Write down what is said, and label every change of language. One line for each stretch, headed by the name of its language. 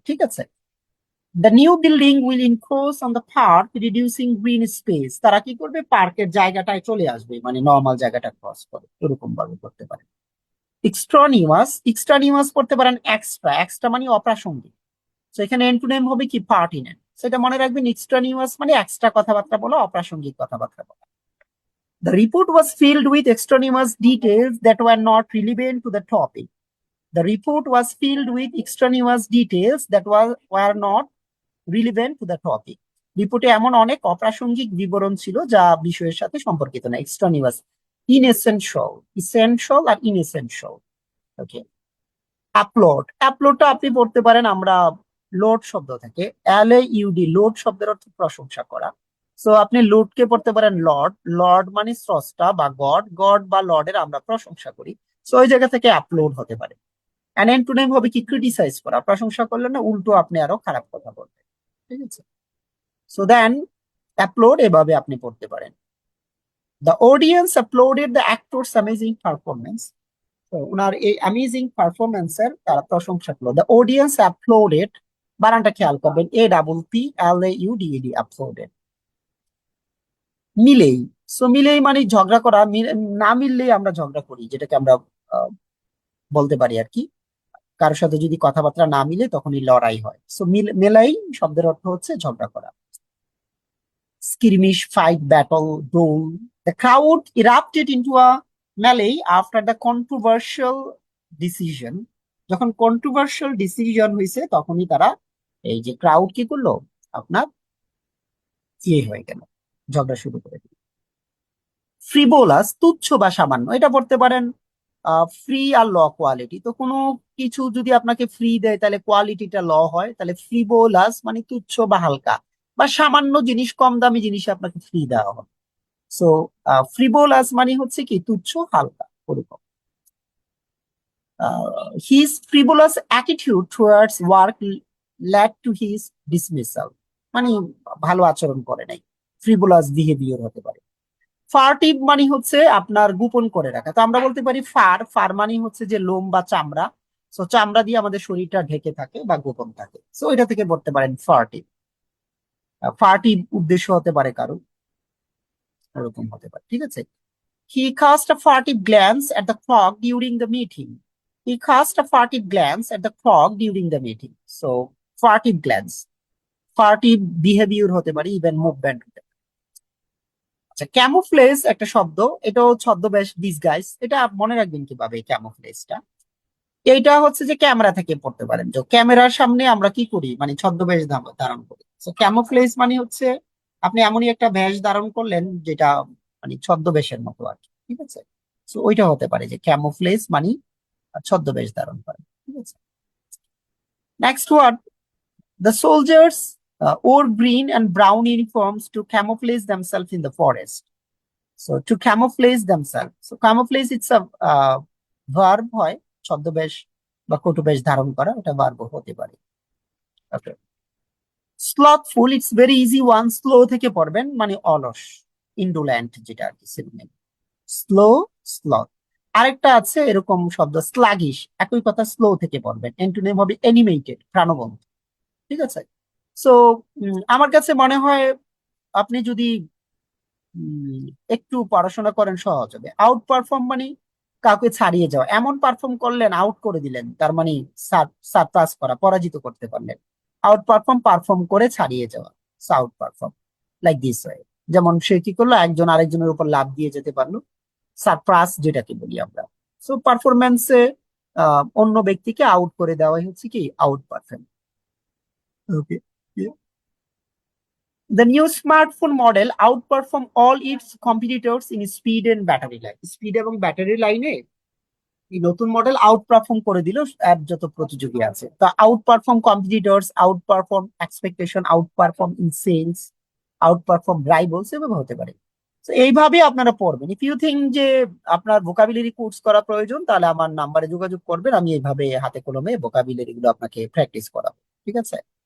Bangla: ঠিক আছে,
English: the new building will encroach on the park reducing green space,
Bangla: তারা কি করবে, পার্কের জায়গাটায় চলে আসবে, মানে নর্মাল জায়গাটা ক্রস করে, এরকম ভাবে করতে পারে। এক্সট্রানিমাস, এক্সট্রানিমাস করতে পারেন এক্সট্রা, এক্সট্রা মানে অপ্রাসঙ্গিক। তো এখানে এন্টোনিম হবে কি, পার্টিনেন্ট। সেটা মনে রাখবেন, এক্সট্রানিমাস মানে এক্সট্রা কথাবার্তা বলা, অপ্রাসঙ্গিক কথাবার্তা বলা।
English: The report was filled with extraneous details that were not relevant to the topic. The report was filled with extraneous details that were not relevant to the topic.
Bangla: রিপোর্টে এমন অনেক অপ্রাসঙ্গিক বিবরণ ছিল যা বিষয়ের সাথে সম্পর্কিত না। এক্সট্রানিয়াস, ইনএসেনশিয়াল, ইসেনশিয়াল আর ইনএসেনশিয়াল। ওকে, আপলোড, আপলোডটা আপনি পড়তে পারেন আমরা লোড শব্দ থেকে, LAUD, লোড শব্দের অর্থ প্রশংসা করা। সো আপনি লোডকে পড়তে পারেন লর্ড, লর্ড মানে স্রষ্টা বা গড, গড বা লর্ডের আমরা প্রশংসা করি। সো ওই জায়গা থেকে আপলোড হতে পারে। অ্যান্টোনিম হবে কি, ক্রিটিসাইজ করা, প্রশংসা করলে না উল্টো আপনি আরো খারাপ কথা বলবেন। ঠিক আছে, সো দেন অ্যাপ্লোড এভাবে আপনি পড়তে পারেন।
English: the audience applauded the actors amazing performance,
Bangla: তো ওনার এই অ্যামেজিং পারফরমেন্সের তারা প্রশংসা করলো। দ্য অডিয়েন্স অ্যাপ্লোডেড, বানানটা খেয়াল করবেন, APPLAUDED, অ্যাপ্লোডেড। মিলেই, সো মিলেই মানে ঝগড়া করা, না মিললেই আমরা ঝগড়া করি, যেটাকে আমরা বলতে পারি আর কি, কারোর সাথে যদি কথাবার্তা না মিলে তখনই লড়াই হয়। সো মেলাই শব্দের অর্থ হচ্ছে ঝগড়া করা।
English: skirmish, fight, battle, brawl. The crowd erupted into a melee after the controversial decision.
Bangla: যখন কন্ট্রোভার্সিয়াল ডিসিশন হয়েছে তখনই তারা, এই যে ক্রাউড কি করলো, আপনার হয়ে গেল, ঝগড়া শুরু করে দিল। ফ্রিবোলাস, তুচ্ছ বা সামান্য, এটা পড়তে পারেন ফ্রি আর ল কোয়ালিটি। তো কোনো কিছু যদি আপনাকে ফ্রি দেয় তাহলে কোয়ালিটিটা ল হয়, তাহলে ফ্রিবোলাস মানে তুচ্ছ বা হালকা বা সামান্য জিনিস, কম দামি জিনিস আপনাকে ফ্রি দেওয়া হবে। সো ফ্রিবোলাস মানে হচ্ছে কি, তুচ্ছ হালকা ওরকম।
English: his frivolous attitude towards work led to his dismissal,
Bangla: মানে ভালো আচরণ করে নাই, ফ্রিবোলাস বিহেভিয়ার হতে পারে। ফার্টিভ মানে হচ্ছে আপনার গোপন করে রাখা। তো আমরা বলতে পারি ফার, ফার মানে হচ্ছে যে লোম বা চামড়া। সো চামড়া দিয়ে আমাদের শরীরটা ঢেকে থাকে বা গোপন থাকে, সো এটা থেকে বলতে পারেন ফার্টিভ। ফার্টিভ উদ্দেশ্য হতে পারে কারো, ওরকম হতে পারে, ঠিক আছে।
English: He cast a furtive glance at the clock during the meeting. He cast a furtive glance at the clock during the meeting. So, furtive glance.
Bangla: Furtive behavior হতে পারে, ইভেন মুভমেন্ট হতে পারে। আচ্ছা, ক্যামোফ্লেজ একটা শব্দ, এটাও ছদ্মবেশ, ডিসগাইজ। এটা মনে রাখবেন কিভাবে ক্যামোফ্লেজটা? এইটা হচ্ছে যে ক্যামেরা থেকে পড়তে পারেন, যে ক্যামেরার সামনে আমরা কি করি, মানে ছদ্মবেশ ধারণ করি। তো ক্যামোফ্লেজ মানে হচ্ছে আপনি এমনই একটা বেশ ধারণ করলেন যেটা মানে ছদ্মবেশের মতো আর কি, ঠিক আছে। তো ওইটা হতে পারে যে ক্যামোফ্লেজ মানে ছদ্মবেশ ধারণ করে, ঠিক আছে।
English: Next word, the soldiers wore green and brown uniforms to camouflage themselves in the forest. So to camouflage themselves. So camouflage it's a verb
Bangla: হয়, ছদ্মবেশ বা কটুবেশ ধারণ করা, ওটা ভার্ব হতে পারে। ওকে,
English: slothful it's very easy one,
Bangla: slow থেকে পড়বেন মানে অলস, ইন্ডোল্যান্ট যেটা আর কি সিনোনিম। Slow, sloth. আরেকটা আছে এরকম শব্দ স্লাগিশ, একই কথা, স্লো থেকে পড়বেন, অ্যান্টোনিম হবে অ্যানিমেটেড, প্রাণবন্ত, ঠিক আছে। সো আমার কাছে মনে হয় আপনি যদি একটু পড়াশোনা করেন সহজ হবে। আউট পারফর্ম মানে কাউকে ছাড়িয়ে যাওয়া, এমন পারফর্ম করলেন আউট করে দিলেন, তার মানে সারপ্রাস করা, পরাজিত করতে পারলেন। আউট পারফর্ম, পারফর্ম করে ছাড়িয়ে যাওয়া, out perform,
English: Like this way.
Bangla: যেমন সে কি করলো, একজন আরেকজনের উপর লাফ দিয়ে যেতে পারলো, সারপ্রাস যেটাকে বলি আমরা। সো পারফরমেন্সে অন্য ব্যক্তিকে আউট করে দেওয়াই হচ্ছে কি out perform.
English: Okay, the new smartphone model outperform all its competitors in speed and battery life.
Bangla: Speed এবং ব্যাটারি লাইনে এই নতুন মডেল আউট পারফর্ম করে দিল আর যত প্রতিযোগী আছে। তো out perform competitors, out perform expectation, out perform in sales, out perform রাইভেলস, এভাবে হতে পারে। তো এইভাবে আপনারা পড়বেন।
English: if you think
Bangla: যে আপনার ভোকাবুলারি কোর্স করা প্রয়োজন, তাহলে আমার নাম্বারে যোগাযোগ করবেন, আমি এইভাবে হাতে কলমে ভোকাবুলারি গুলো আপনাকে প্র্যাকটিস করাবো, ঠিক আছে।